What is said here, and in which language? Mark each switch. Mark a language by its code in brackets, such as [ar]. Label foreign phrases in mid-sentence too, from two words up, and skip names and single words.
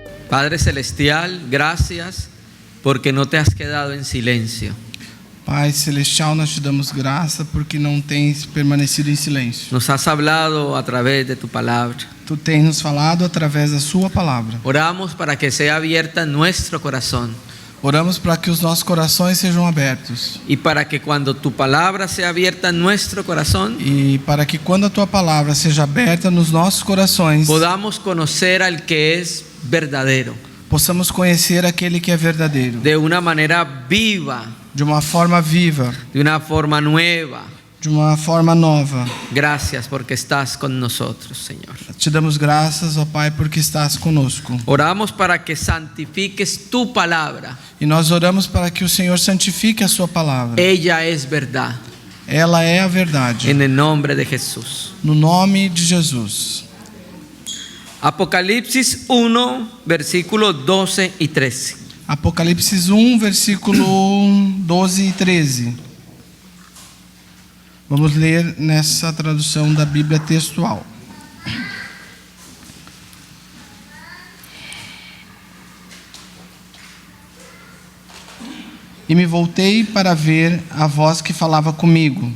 [es] Padre Celestial, gracias porque no te has quedado en silencio. [pt] Pai Celestial, nós te damos graça porque não tens permanecido em silêncio. [es] Nos has hablado a través de tu palabra. [pt] Tu tens nos falado através da sua palavra. [es] Oramos para que sea abierta nuestro corazón [pt] Oramos para que os nossos corações sejam abertos. [es] y para que cuando tu palabra sea abierta en nuestro corazón, [pt] E para que quando a tua palavra seja aberta nos nossos corações, [es] podamos conocer al que es verdadero [pt] possamos conhecer aquele que é verdadeiro, [es] de una manera viva, [pt] de uma forma viva, [es] de una forma nueva. [pt] de uma forma nova. [es] Gracias porque estás con nosotros, Señor. [pt] Te damos graças, ó Pai, porque estás conosco. [es] Oramos para que santifiques tu palabra. [pt] E nós oramos para que o Senhor santifique a sua palavra. [es] Ella es verdad. [pt] Ela é a verdade. [es] En el nombre de Jesús. [pt] No nome de Jesus. [es] Apocalipsis 1, versículos 12 y 13. [pt] Apocalipse 1, versículo 12 e 13. Vamos ler nessa tradução da Bíblia textual. E me voltei para ver a voz que falava comigo.